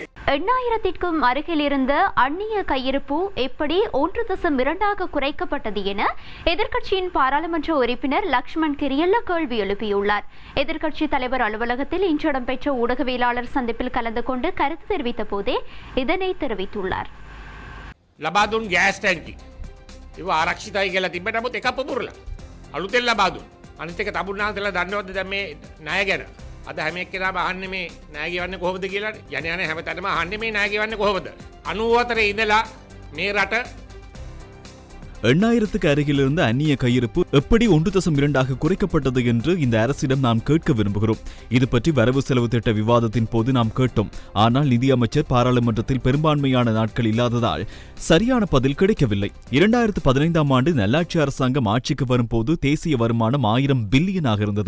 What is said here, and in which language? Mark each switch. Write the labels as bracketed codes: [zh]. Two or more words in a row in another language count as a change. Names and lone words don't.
[ta] 8000க்கும் அருகில் இருந்த அந்நிய கையிருப்பு எப்படி 1.2 குறைக்கப்பட்டது என எதிர்க்கட்சியின் பாராளுமன்ற உறுப்பினர் லக்ஷ்மண் கிரியல்ல கேள்வி எழுப்பியுள்ளார். எதிர்க்கட்சி தலைவர் அலுவலகத்தில் இன்று இடம்பெற்ற ஊடகவியலாளர் சந்திப்பில் கலந்து கொண்டு கருத்து தெரிவித்த போதே இதனை தெரிவித்துள்ளார். [si] ලබාදුන් ගෑස් ටැංකි ඒව ආරක්ෂිතයි කියලා තිබ්බට නමුත් එකක් පුපුරලා අලුතෙන් ලබාදුන්. අනිත් එක තමුන්නාන්සලා දන්නවද දැන් මේ ණය ගැන? අද හැම එක්කෙනාම අහන්නේ මේ ණය ගෙවන්නේ කොහොමද කියලා. යන හැමතැනම අහන්නේ මේ ණය ගෙවන්නේ කොහොමද? 94 ඉඳලා මේ රට [ta] 8000க்கு அருகில் இருந்த அந்நிய கையிருப்பு எப்படி 1.2 குறைக்கப்பட்டது என்று இந்த அரசிடம் நாம் கேட்க விரும்புகிறோம். இது பற்றி வரவு செலவு திட்ட விவாதத்தின் போது நாம் கேட்டோம். ஆனால் நிதியமைச்சர் பாராளுமன்றத்தில் பெரும்பான்மையான நாட்கள் இல்லாததால் சரியான பதில் கிடைக்கவில்லை. 2015ஆம் ஆண்டு நல்லாட்சி அரசாங்கம் ஆட்சிக்கு வரும்போது தேசிய வருமானம் 1000 பில்லியனாக இருந்தது.